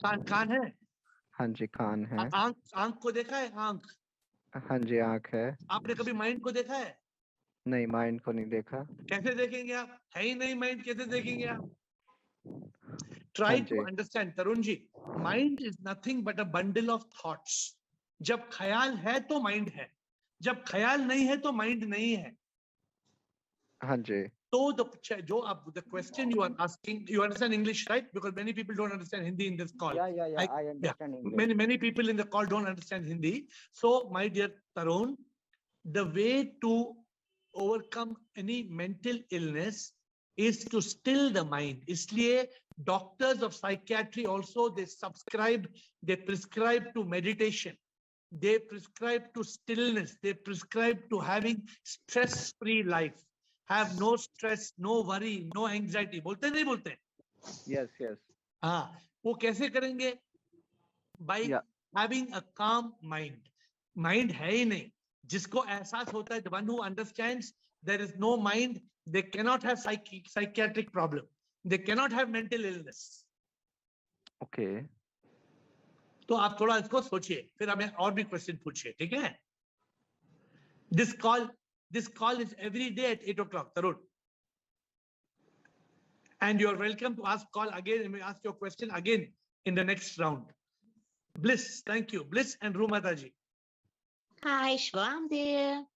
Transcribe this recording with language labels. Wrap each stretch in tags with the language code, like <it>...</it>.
<hi>कान है? हाँ जी, कान है. आंख को देखा है? आंख. हाँ जी, आंख है. आपने कभी माइंड को देखा है? नहीं, माइंड को नहीं देखा. कैसे देखेंगे आप? है ही नहीं माइंड, कैसे देखेंगे आप?</hi> <en>Try</en> <hi>हाँ</hi> <en>to</en> <hi>ji.</hi> <en>understand, Tarun ji. Mind is nothing but a bundle of thoughts.</en> <hi>जब ख्याल है तो माइंड है, जब ख्याल नहीं है तो माइंड नहीं है. हाँ जी. तो</hi> <en>the question you are asking, you understand English, right? Because many people don't understand Hindi in this call. Yeah. I understand English. Many people in the call don't understand Hindi. So, my dear Tarun, the way to overcome any mental illness is to still the mind.</en> <hi>इसलिए</hi> <en>doctors of psychiatry also they prescribe to meditation. They prescribe to stillness. They prescribe to having stress-free life. Have no stress, no worry, no anxiety.</en> <hi>बोलते नहीं बोलते?</hi> <en>Yes.</en> <hi>हाँ, वो कैसे करेंगे?</hi> <en>By Yeah. having a calm mind.</en> <hi>Mind है ही नहीं. जिसको एहसास होता है,</hi> <en>the one who understands there is no mind, they cannot have psychiatric problem. They cannot have mental illness. Okay.</en> <hi>तो आप थोड़ा इसको सोचिए, फिर हमें और भी क्वेश्चन पूछिए, ठीक है?</hi> <en>This call is every day at 8 o'clock, Tarun. And you're welcome to ask call again and ask your question again in the next round. Bliss, thank you. Bliss and Rumataji. Hi, Shiva, I'm there.</en>